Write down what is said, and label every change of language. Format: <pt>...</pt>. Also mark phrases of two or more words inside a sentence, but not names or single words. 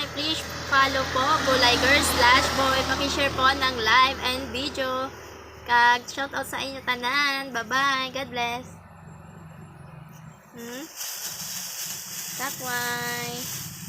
<en>Please follow po Gulay Girl /Boy.</en> <tl>Pakishare po ng</tl> <en>live and video.</en> <hil>Kag shoutout sa inyo tanan.</hil> <en>Bye-bye. God bless. Takway.</en>